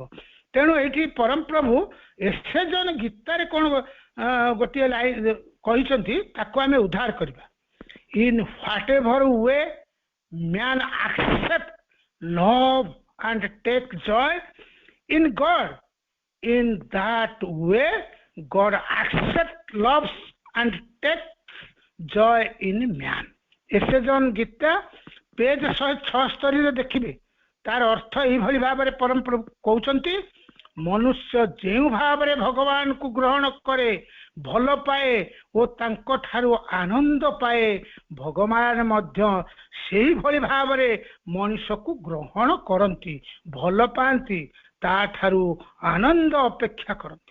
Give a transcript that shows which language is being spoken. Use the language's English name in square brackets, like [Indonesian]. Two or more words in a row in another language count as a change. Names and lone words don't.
[Odia] ତେଣୁ ଏଇଠି ପରମ ପ୍ରଭୁ ଏସେଜନ ଗୀତାରେ କଣ ଗୋଟିଏ ଲାଇନ କହିଛନ୍ତି, ତାକୁ ଆମେ ଉଦ୍ଧାର କରିବା। [English] In whatever way man accept love and take joy in God, in that way God accepts, loves and takes joy in man. [Odia] ଏସେଜନ ଗୀତା ପେଜ 176 ରେ ଦେଖିବେ, ତାର ଅର୍ଥ ଏଇଭଳି ଭାବରେ ପରମ ପ୍ରଭୁ କହୁଛନ୍ତି, ମନୁଷ୍ୟ ଯେଉଁ ଭାବରେ ଭଗବାନଙ୍କୁ ଗ୍ରହଣ କରେ, ଭଲ ପାଏ ଓ ତାଙ୍କ ଠାରୁ ଆନନ୍ଦ ପାଏ, ଭଗବାନ ମଧ୍ୟ ସେଇଭଳି ଭାବରେ ମଣିଷକୁ ଗ୍ରହଣ କରନ୍ତି, ଭଲ ପାଆନ୍ତି, ତା ଠାରୁ ଆନନ୍ଦ ଅପେକ୍ଷା କରନ୍ତି।